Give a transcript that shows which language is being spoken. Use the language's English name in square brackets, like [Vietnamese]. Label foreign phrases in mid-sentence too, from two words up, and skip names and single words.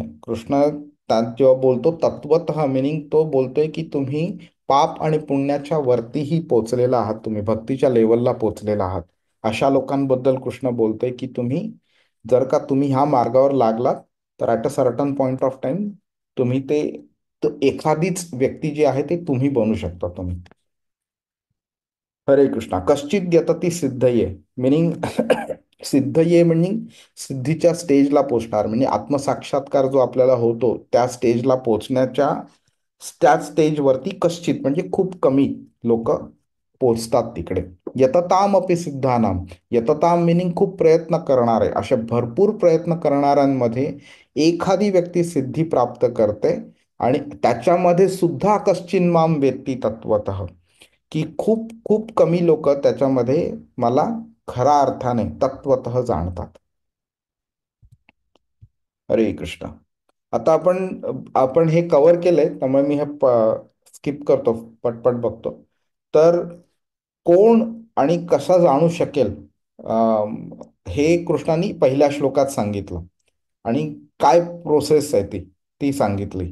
[Marathi] कृष्ण जेव्हा बोलतो तत्वतः, मिनिंग तो बोलतोय की तुम्ही पाप आणि पुण्याच्या वरतीही पोचलेला आहात, तुम्ही भक्तीच्या लेवलला पोचलेला आहात. अशा लोकांबद्दल कृष्ण बोलतोय की तुम्ही जर का तुम्ही ह्या मार्गावर लागलात तर [English] at a certain point of time [Marathi] तुम्ही ते एखादीच व्यक्ती जी आहे ते तुम्ही बनू शकता तुम्ही. हरे कृष्णा. [Sanskrit] कश्चित यतती सिद्धये, [Marathi] मिनिंग सिद्धये मिनिंग सिद्धीच्या स्टेजला पोचणार, म्हणजे आत्मसाक्षात्कार जो आपल्याला होतो त्या स्टेजला पोचण्याच्या त्याच स्टेजवरती कश्चित म्हणजे खूप कमी लोक पोचतात तिकडे. [Sanskrit] यतताम अपि सिद्धानाम, [Marathi] यतताम मिनिंग खूप प्रयत्न करणारे, अशा भरपूर प्रयत्न करणाऱ्यांमध्ये एखादी व्यक्ती सिद्धी प्राप्त करते, आणि त्याच्यामध्ये सुद्धा [Sanskrit] कश्चिन्माम वेत्ती तत्वतः, [Marathi] की खूप खूप कमी लोक त्याच्यामध्ये मला खऱ्या अर्थाने तत्वतः जाणतात. हरे कृष्ण. आता आपण आपण हे कव्हर केलंय, त्यामुळे मी हे स्किप करतो, पटपट बघतो. तर कोण आणि कसा जाणू शकेल, हे कृष्णाने पहिल्या श्लोकात सांगितलं. आणि काय प्रोसेस आहे ती ती सांगितली.